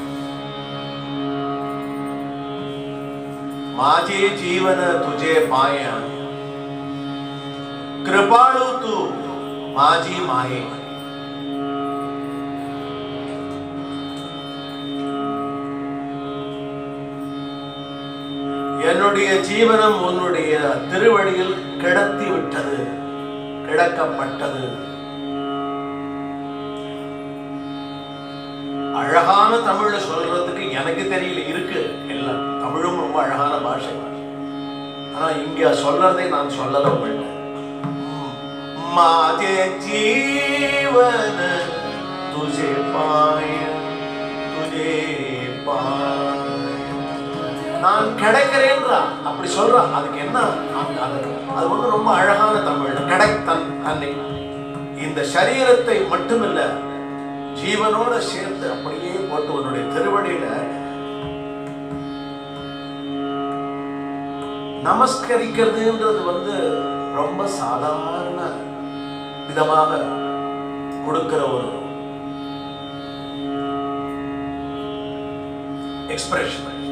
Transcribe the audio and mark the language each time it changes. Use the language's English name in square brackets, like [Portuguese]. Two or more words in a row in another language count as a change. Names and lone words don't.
[Marathi] माझे जीवन तुझे पाया, कृपाळू तू माझी माये. [Tamil] என்னுடைய ஜீவனம் உன்னுடைய திருவடியில் கிடத்தி விட்டது, கிடக்கப்பட்டது. அழகான தமிழ்ல சொல்றதுக்கு எனக்கு தெரியல, இருக்கு எல்லாம். தமிழும் ரொம்ப அழகான பாஷை. ஆனா இங்க சொல்றதை நான் சொல்லல. [Marathi] माझे जीवन तुझे पाया, तुझे पाया. [Tamil] நான் கிடைக்கிறேன்றா அப்படி சொல்றா. அதுக்கு என்ன, அது வந்து ரொம்ப அழகான தமிழ். கிடைத்தன் தன்னை இந்த சரீரத்தை மட்டுமில்ல, ஜீவனோட சேர்த்து அப்படியே போட்டு உன்னுடைய திருவடியில நமஸ்கரிக்கிறதுன்றது வந்து ரொம்ப சாதாரண விதமாக கொடுக்கிற ஒரு எக்ஸ்பிரஷன்.